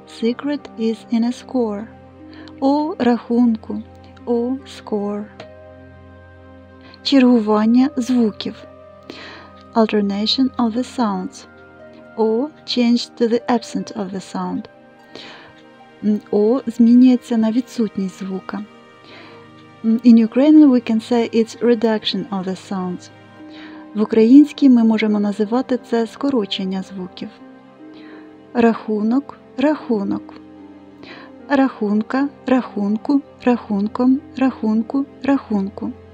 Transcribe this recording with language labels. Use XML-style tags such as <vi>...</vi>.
<en>Secret is in a score.</en> <uk>У рахунку. У score. Чергування звуків.</uk> <en>Alternation of the sounds. O changed to the absent of the sound.</en> <uk>O змінюється на відсутність звука.</uk> <en>In Ukrainian we can say it's reduction of the sounds.</en> <uk>В українській ми можемо називати це скорочення звуків. Рахунок, рахунок. Рахунка, рахунку, рахунком, рахунку, рахунку.</uk>